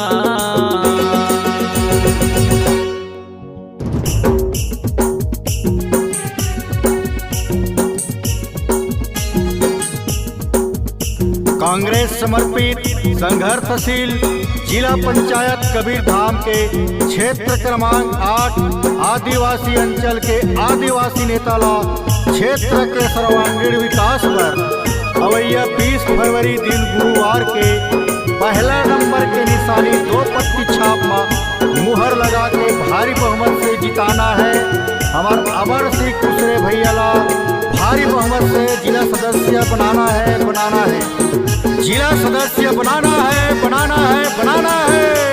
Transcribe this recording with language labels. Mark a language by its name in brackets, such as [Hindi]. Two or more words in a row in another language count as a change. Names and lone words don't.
[Chhattisgarhi] कांग्रेस समर्पित संघर्षशील जिला पंचायत कबीरधाम के क्षेत्र क्रमांक 8 आदिवासी अंचल के आदिवासी नेताला क्षेत्र के सर्वांगीण विकास पर अवैया 20 फरवरी दिन गुरुवार के पहला नंबर के निशानी 2 पत्ती छाप में मुहर लगा के भारी बहुमत से जिताना है। हमार अमर सिंह कुसरे भैया ला भारी बहुमत से जिला सदस्य बनाना है जिला सदस्य बनाना है।